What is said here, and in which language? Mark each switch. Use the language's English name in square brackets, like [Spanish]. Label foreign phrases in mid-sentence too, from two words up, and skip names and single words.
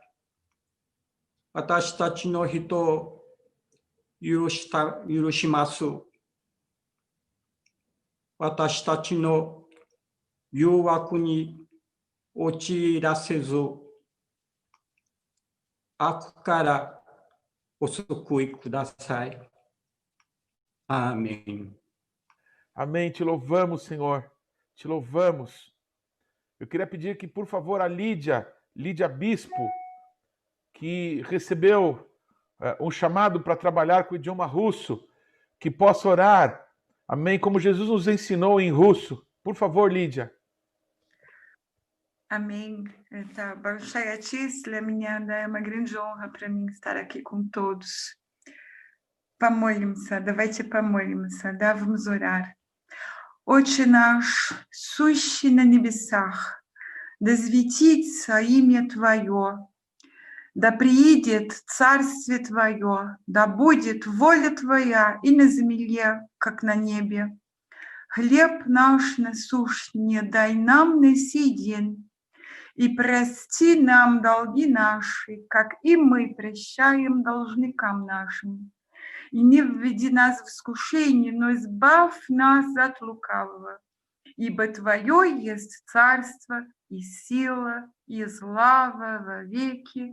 [Japanese] 私たちの人を許します。私たちの誘惑に陥らせず、悪からお救いください。Amém. [Portuguese] Amém. Te louvamos, Senhor. Te louvamos. Eu queria pedir que, por favor, a Lídia Bispo, que recebeu um chamado para trabalhar com o idioma russo, que possa orar, amém, como Jesus nos ensinou em russo. Por favor, Lídia. Amém. [Russian] Большая честь для меня, да, [Portuguese] uma grande honra para mim estar aqui com todos. [Russian] Помолимся, давайте помолимся, да, [Portuguese] vamos orar. [Russian] Отче наш, сущий на небесах, да светится имя Твое, да приидет Царствие Твое, да будет воля Твоя и на земле, как на небе. Хлеб наш насущный дай нам на сей день, и прости нам долги наши, как и мы прощаем должникам нашим. И не введи нас в искушение, но избавь нас от лукавого. Ибо Твое есть царство и сила и слава во веки.